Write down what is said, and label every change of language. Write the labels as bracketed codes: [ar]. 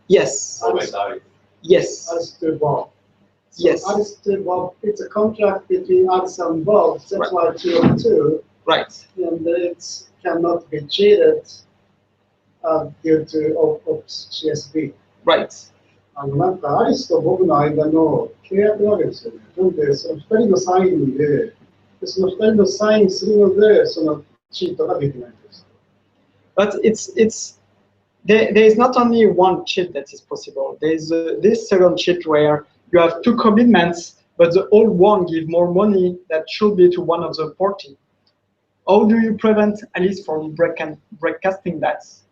[en] Yes. Always Alice. Yes. Alice to Bob. So Yes. Alice to Bob, it's a contract between Alice and Bob, that's why 2/2, Right. and it cannot be cheated due to CSV. Right. [ja] なんかアリスとボブの間の契約なわけですよね。なんで、その2人のサインで、その2人のサインするので、そのチートができないんです。 [en] But there is not only one cheat that is possible. There is this second cheat where you have two commitments, but the old one give more money that should be to one of the party. How do you prevent Alice from broadcasting that?